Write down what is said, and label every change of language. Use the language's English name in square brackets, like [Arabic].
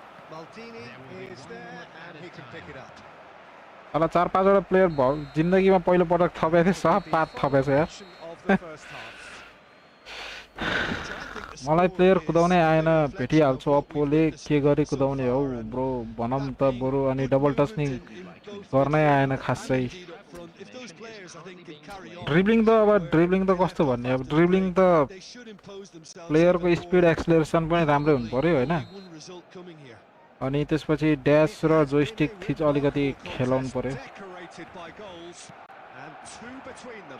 [English] Maldini is there and he can pick it up. [Nepali] होला 4-5 वटा player जिन्दगीमा पहिलो पटक थपेको थिए सब पात थपेछ यार [English] Of the first half. [Nepali] मलाई प्लेयर कुदाउनै आएन भेटिहाल्छु अप्पोले के गरी कुदाउने हौ ब्रो भनम त बरु अनि डबल टच नि गर्नै आएन खासै [English] If those players, I think, can carry on, [Nepali] dribbling त कस्तो भन्ने अब ड्रिब्लिङ त [English] they should impose themselves. [Nepali] प्लेयरको speed acceleration पनि राम्रै हुनु पर्यो हैन [English] One result coming here. [Nepali] अनि त्यसपछि ड्यास र जोइस्टिक थिच अलिकति खेलाउनु पर्यो [English] Decorated by goals and two between them.